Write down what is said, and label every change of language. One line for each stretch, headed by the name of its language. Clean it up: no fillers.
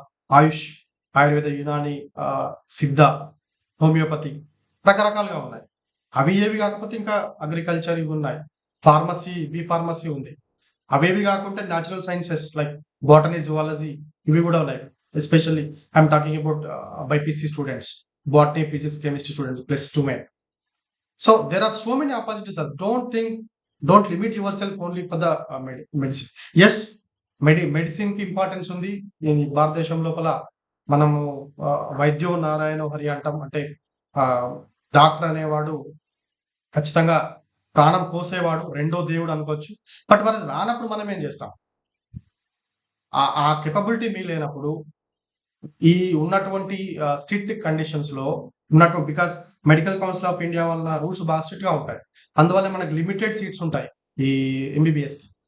Telugu: ఆయుష్, ఆయుర్వేద, యునాని, సిద్ధ, హోమియోపతి రకరకాలుగా ఉన్నాయి. అవి ఏవి కాకపోతే ఇంకా అగ్రికల్చర్ ఇవున్నాయి. ఫార్మసీ ఉంది. అవేవి కాకుంటే natural sciences like botany, zoology ఇవి గూడా ఉన్నాయి.
English: Especially I'm talking about BiPC students. Botany, physics, chemistry students plus 2 men. So there are so many opportunities, sir. Don't limit yourself only for the medicine.
Telugu: Yes, మెడిసిన్‌కి importance ఉంది. ఈ భారతదేశం లోపల మనము
Sanskrit: వైద్యో నారాయణో హరి
Telugu: అంటాం. అంటే ఆహ్, డాక్టర్ అనేవాడు ఖచ్చితంగా ప్రాణం పోసేవాడు. రెండో దేవుడు అనుకోవచ్చు. బట్ మరి అది రానప్పుడు మనం ఏం చేస్తాం? ఆ కేపబిలిటీ లేనప్పుడు ఈ ఉన్నటువంటి స్ట్రిక్ట్ కండిషన్స్‌లో because medical council of India వల్ల రూల్స్ బాగా స్ట్రిక్ట్‌గా ఉంటాయి. అందువల్ల మనకు లిమిటెడ్ సీట్స్ ఉంటాయి. ఈ ఎంబీబీఎస్‌కి.